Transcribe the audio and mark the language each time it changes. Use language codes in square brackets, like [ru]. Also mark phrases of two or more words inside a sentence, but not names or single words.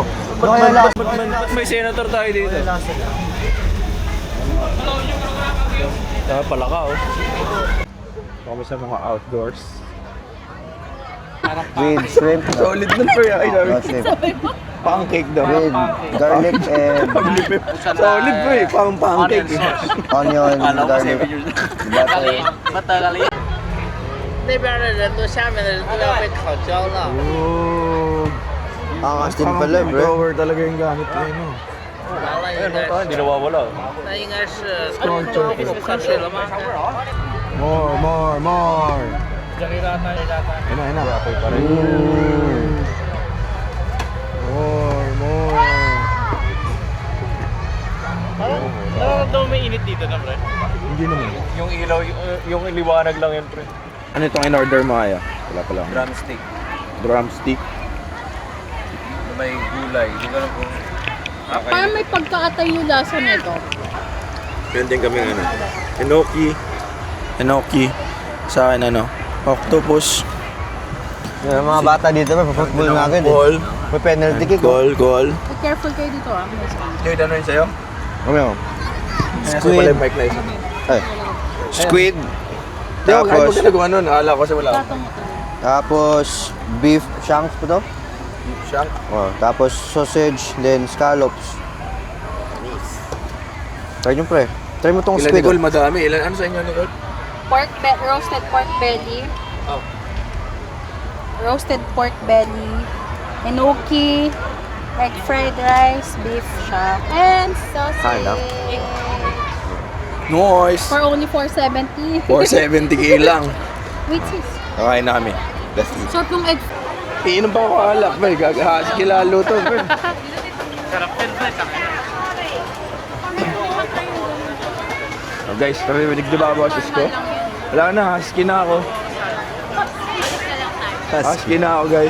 [tl] Kaya lang. Ba't may senator tayo dito? Pala ka, oh. Kami sa mga outdoors. [en] With shrimp. [tl] Solid nun pa yan. Ay, sabi. [en] Oh, shrimp. [tl] Pancake daw. [en] With garlic and [tl] Solid pa eh. Pang pancake. [en] onion, garlic. Butter. [zh] 那边的人都，下面的人都要被烤焦了。 Oh. [tl] Angas din pala, bro. Blower talaga yung gamit ko yun. [zh] 完了，应该 [tl] Hindi nawawala. [zh] 那应该是喷水了吗？ [en] More. [tl] Ayun na. Apoy pa rin. [en] More. [tl] Nararamdaman may init dito na, pre. Hindi naman. Yung ilaw, yung liwanag lang yan, pre. Ano itong in-order mo, Aya? Wala pa lang. Drumstick. Drumstick. May gulay. Hindi ko alam kung... Parang may pagkakatay yung lasa nito. Meron din kami ano. Enoki. Sa akin ano. Octopus. Yung mga bata dito, pa-football na agad [en] Ball. [tl] eh. May penalty kick. [en] Goal. Be careful [tl] kayo dito ah. Kayo, ano yun sa'yo? Ano? Squid. Pala yung mic na isa. Ay. Squid. Tapos. Hindi Tapos, ko ginagawa nun. Akala ko kasi wala. Tatong ito. tapos [en] beef shanks [tl] pa to. [en] Shank. [tl] Oh, tapos sausage, then scallops. Try nyo, pre. Try mo tong Ilan [en] squid. [tl] Nicole? Oh. Madami. Ilan? Ano sa inyo, Nicole? [en] Roasted pork belly. Oh. Roasted pork belly. Enoki. Egg fried rice. Beef shank. And [tl] Kaya. [en] sausage. Noise. For only 470. [tl] 470k lang. [en] Wait sis. [tl] Okay na kami. [en] Let's eat. [tl] Sarap ng egg. Iinom pa ako alak, pre. Gagahas kilalo to, pre. Sarap din, pre. Oh, guys, narinig niyo ba ang boses ko? Wala na, husky na ako. Husky na ako, guys.